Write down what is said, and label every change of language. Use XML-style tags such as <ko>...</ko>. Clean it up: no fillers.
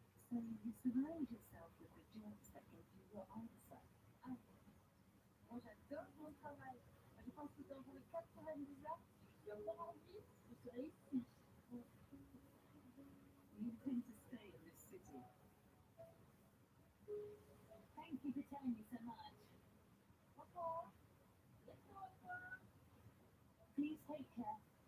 <en>So you surround yourself with the jobs that give you your answer.</en> <fr>Ah, moi j'adore mon travail. Je pense que dans vos 90 ans, si je suis encore en vie, je serai ici.</fr> <en>You intend to stay in this city. Thank you for telling me so much.</en> <fr>Au revoir. Bientôt, au revoir.</fr> <en>Please take care.</en>